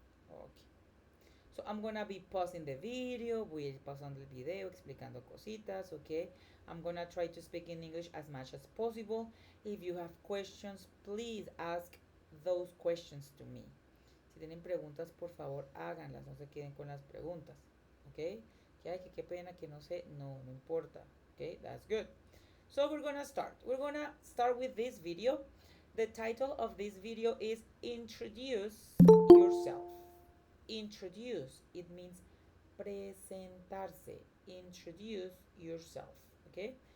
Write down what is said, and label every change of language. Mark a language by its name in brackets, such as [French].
[English] Okay. So I'm gonna be pausing the video, [Spanish] voy a ir pausando el video, explicando cositas, [English] okay? I'm gonna try to speak in English as much as possible. If you have questions, please ask those questions to me. [Spanish] Si tienen preguntas, por favor, háganlas, no se queden con las preguntas, okay? Que hay que qué pena que no sé, no importa, okay? [English] That's good. So we're gonna start. We're gonna start with this video. The title of this video is Introduce Yourself. Introduce, it means presentarse, introduce yourself, okay?